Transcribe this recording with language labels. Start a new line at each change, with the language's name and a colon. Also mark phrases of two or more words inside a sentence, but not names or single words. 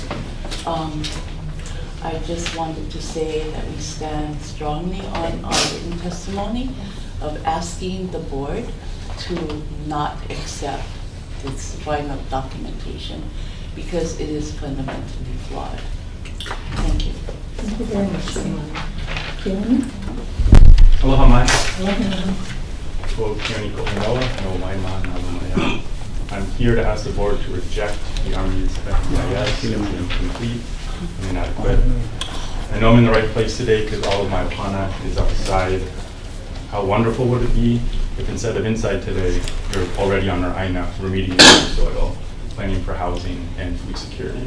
English: I just wanted to say that we stand strongly on our written testimony of asking the board to not accept this final documentation because it is fundamentally flawed. Thank you. Thank you very much, Keone.
Hawaiian: Aloha mai. Aloha. Ko Keone Ko'inoa, no mai ma na lumaya.
English: I'm here to ask the board to reject the Army's FEIS as incomplete and inadequate. I know I'm in the right place today because all of my apana is outside. How wonderful would it be if instead of inside today, you're already on our Aina remediating the soil, planning for housing and food security.